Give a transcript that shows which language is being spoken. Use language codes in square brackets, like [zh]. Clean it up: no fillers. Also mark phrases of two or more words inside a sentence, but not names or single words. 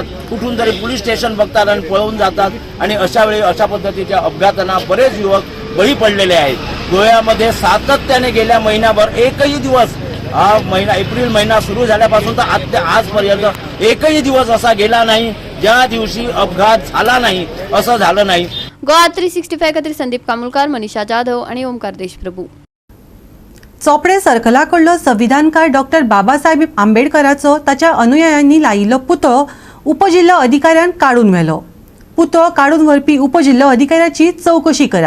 [mr] कुठून तरी पोलीस स्टेशन बघतात आणि पळून जातात. आणि अशा वेळी अशा पद्धतीच्या अपघातांना बरेच युवक बळी पडलेले आहेत. गोव्यामध्ये सातत्याने गेल्या महिन्याभर एकही दिवस, हा महिना एप्रिल महिना सुरू झाल्यापासून तर आजपर्यंत एकही दिवस असा गेला नाही ज्या दिवशी अपघात झाला नाही, असं झालं नाही. [kok] गोवा 365 खातीर संदीप कामुलकार, मनीषा जाधव आणि ओमकार देशप्रभू. चोपडे सर्कला कडलो संविधानकार डॉक्टर बाबासाहेब आंबेडकराचो ताच्या अनुयायांनी लायिल्लो पुतळो उपजिल्लो अधिकाऱ्यान काडून व्हेलो. पुतळो काडून व्हरपी उपजिल्लो अधिकाऱ्याची चौकशी करात.